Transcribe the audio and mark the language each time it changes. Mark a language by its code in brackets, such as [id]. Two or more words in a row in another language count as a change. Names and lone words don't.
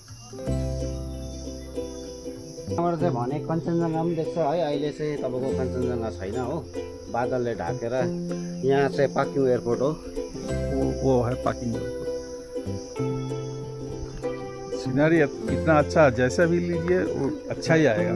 [ne] हाम्रो चाहिँ भने कञ्चनजङ्घा पनि देख्छ है। अहिले चाहिँ तपाईँको कञ्चनजङ्घा छैन हो, बादलले ढाकेर। यहाँ चाहिँ पाक्योङ एयरपोर्ट हो। [hi] वो है पार्किंग। सीनरी इतना अच्छा जैसा भी लीजिए वो अच्छा ही आएगा।